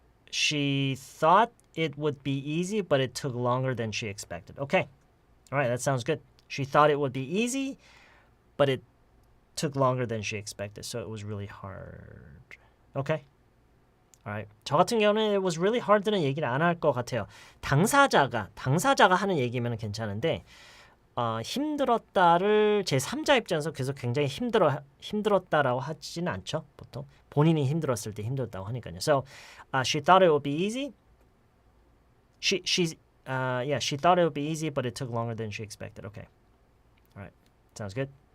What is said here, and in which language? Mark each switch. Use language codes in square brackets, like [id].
[en] She thought it would be easy, but it took longer than she expected. Okay. All right, that sounds good. She thought it would be easy, but it took longer than she expected, so it was really hard. Okay. All right. [ko] 저 같은 경우는 [en] it was really hard [ko] 는 얘기를 안 할 것 같아요. 당사자가 하는 얘기면 괜찮은데 힘들었다를 제 3자 입장에서 계속 굉장히 힘들었다라고 하지는 않죠. 보통 본인이 힘들었을 때 힘들었다고 하니까요. [en] So she thought it would be easy. She thought it would be easy, but it took longer than she expected. Okay. All right. Sounds good.